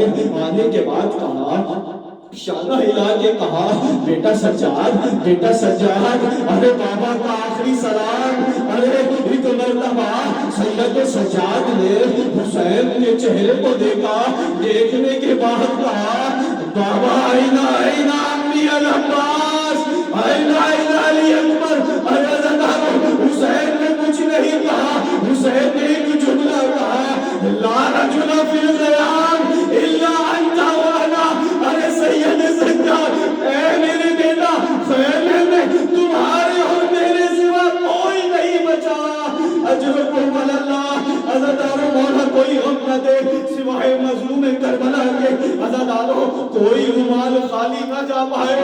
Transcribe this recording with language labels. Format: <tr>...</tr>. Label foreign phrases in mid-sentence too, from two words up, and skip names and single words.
<ur>آنے کے بعد کہا، شانہ ہلا کے کہا: بیٹا سجاد، بیٹا سجاد، ارے بابا کا آخری سلام. ارے ایک مرتبہ سید سجاد نے حسین کے چہرے کو دیکھا. دیکھنے کے بعد کہا:</ur> <ar>بابا اینا اینا امی العباس، اینا اینا علی اکبر.</ar> <ur>ارے عزاداروں، حسین نے کچھ نہیں کہا. حسین نے ایک جملہ کہا:</ur> <ar>لا رجل فی الخیام الا انت وانا.</ar> <ur>ارے سید سجاد، اے میرے بیٹا، خیمے میں تمہارے اور میرے سوا کوئی نہیں بچا.</ur> <ar>اجرکم اللہ.</ar> <ur>عزاداروں، مولا کوئی غم نہ دے سوائے مظلوم کربلا کے. عزاداروں، کوئی رومال خالی نہ جا پائے.</ur>